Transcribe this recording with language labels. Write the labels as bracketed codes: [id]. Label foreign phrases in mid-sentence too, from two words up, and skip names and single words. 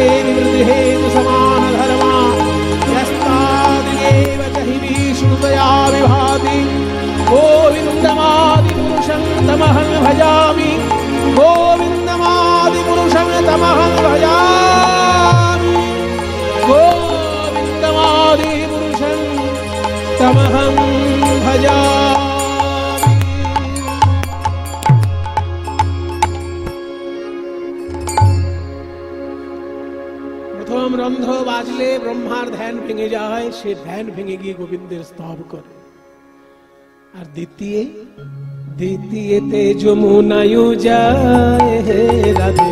[sa] निवृत्तिहेतु समानधर्मा यस्तादिदेव च हि विष्णुतया विभाति गोविन्दमादिपुरुषं तमहं भजामि गोविन्दमादिपुरुषं तमहं भजामि गोविन्दमादिपुरुषं तमहं भजामि। [bn] প্রথম রন্ধ্র বাজলে ব্রহ্মার ধ্যান ভেঙে যায়, সে ধ্যান ভেঙে গিয়ে গোবিন্দের স্তব করে। আর দ্বিতীয়তে যমুনায়ু যায় হে রাধে,